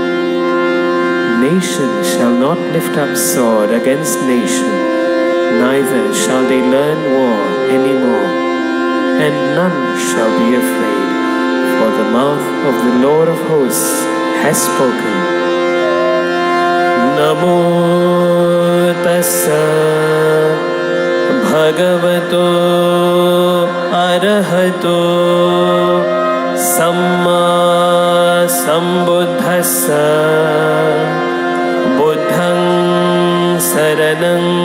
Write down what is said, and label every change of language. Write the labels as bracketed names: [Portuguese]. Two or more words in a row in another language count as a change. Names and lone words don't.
[English] Nation shall not lift up sword against nation, neither shall they learn war any more, and none shall be afraid, for the mouth of the Lord of hosts has spoken. [Pali] Namo tassa bhagavato arahato samma sambuddhassa buddhang saranam